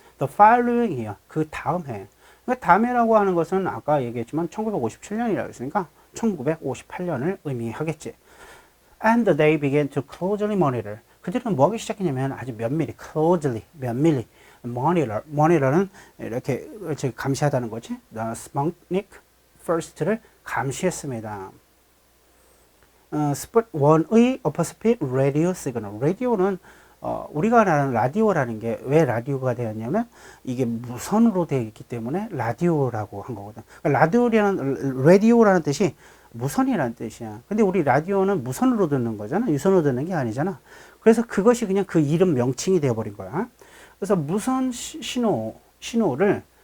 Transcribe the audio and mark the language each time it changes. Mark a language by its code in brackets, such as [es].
[en] The following year [ko] 그 다음 해. 그 다음 해라고 하는 것은 아까 얘기했지만 1957년이라고 했으니까 1958년을 의미하겠지. [en] And they began to closely monitor. [ko] 그들은 뭐 하기 시작했냐면 아주 면밀히, 면밀히 monitor는 이렇게 감시하다는 거지. The Sputnik First를 감시했습니다. [en] 스풋 1의 upper speed radio signal. [ko] 라디오는 우리가 아는 라디오라는 게 왜 라디오가 되었냐면 이게 무선으로 되어 있기 때문에 라디오라고 한 거거든. 그러니까 라디오라는 뜻이 무선이라는 뜻이야. 근데 우리 라디오는 무선으로 듣는 거잖아. 유선으로 듣는 게 아니잖아. 그래서 그것이 그냥 그 이름 명칭이 되어버린 거야. 그래서 무선 신호를